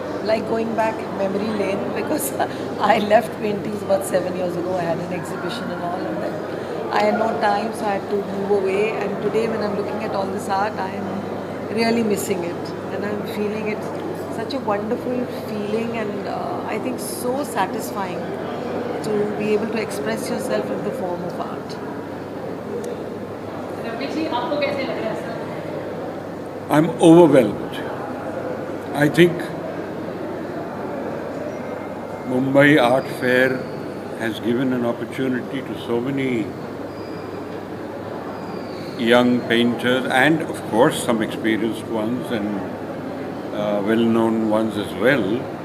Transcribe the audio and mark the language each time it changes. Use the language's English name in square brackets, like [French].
[English] like going back memory lane because I left paintings about 7 years ago. I had an exhibition and all, and then I had no time, so I had to move away. And today, when I'm looking at all this art, I am really missing it, and I'm feeling it. Such a wonderful feeling, and I think so satisfying to be able to express yourself in the form of art. [Hindi] Ravi ji आपको कैसे लग रहा है sir? [English] I'm overwhelmed. I think Mumbai Art Fair has given an opportunity to so many young painters and of course some experienced ones and well-known ones as well.